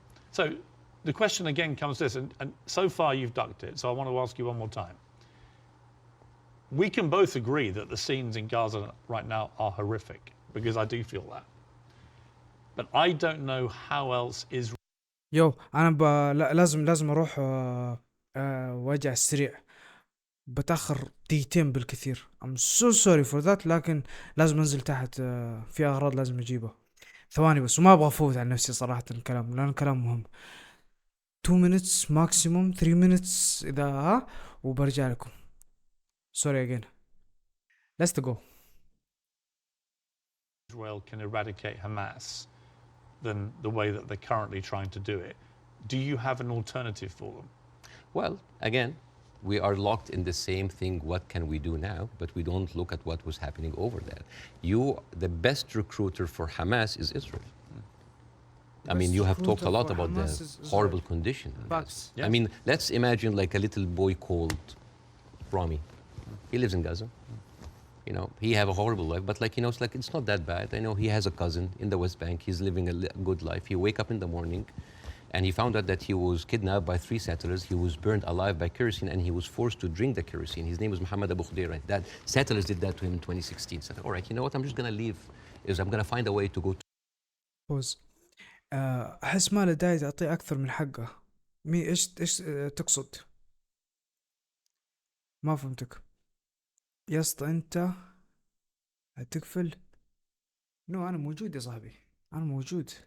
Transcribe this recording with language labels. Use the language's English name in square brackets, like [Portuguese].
[English] So the question again comes this, and so far you've ducked it, so I want to ask you one more time. We can both agree that the scenes in Gaza right now are horrific, because I do feel that. But I don't know how else Israel... [Arabic] يو انا لازم اروح واجع السريع. بتاخر دقيقتين بالكثير. [English] I'm so sorry for that. [Arabic] لكن لازم انزل تحت، في اغراض لازم اجيبها. ثواني بس، وما ابغى افوت عن نفسي صراحة الكلام، لان الكلام مهم. [English] 2 minutes maximum، 3 minutes [Arabic] اذا وبرجع لكم. [English] Sorry again. Let's go. Israel can eradicate Hamas than the way that they're currently trying to do it. Do you have an alternative for them? Well, again, we are locked in the same thing. What can we do now? But we don't look at what was happening over there. The best recruiter for Hamas is Israel. I mean, you have talked a lot about the horrible condition. Yeah. I mean, let's imagine like a little boy called Rami. He lives in Gaza. You know, he have a horrible life, but like, you know, it's not that bad. I know he has a cousin in the West Bank. He's living a good life. He wake up in the morning and he found out that he was kidnapped by 3 settlers. He was burned alive by kerosene and he was forced to drink the kerosene. His name was Muhammad Abu Khudaira. That settlers did that to him in 2016. So, all right, you know what? I'm just going to leave. I'm going to find a way to go to... Pause. [Arabic] أحس ما له داعي تعطيه أكثر من حقه. إيش تقصد؟ ما فهمتك. يا اسطى أنت هتقفل؟ نو أنا موجود يا صاحبي، أنا موجود.